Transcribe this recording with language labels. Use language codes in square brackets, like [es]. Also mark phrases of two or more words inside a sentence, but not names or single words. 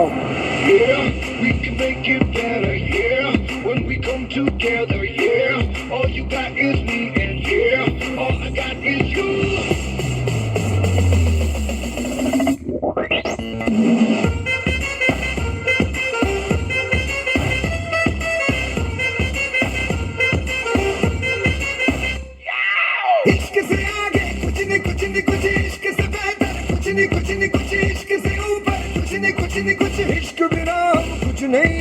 [en] Yeah, we can make it better, yeah. When we come together, yeah. All you got is me, and yeah, all I got is you. [hi] इश्क से आगे कुछ नहीं कुछ इश्क से बेहतर कुछ नहीं कुछ इश्क से ऊपर कुछ नहीं कुछ इश्क बिना हम कुछ नहीं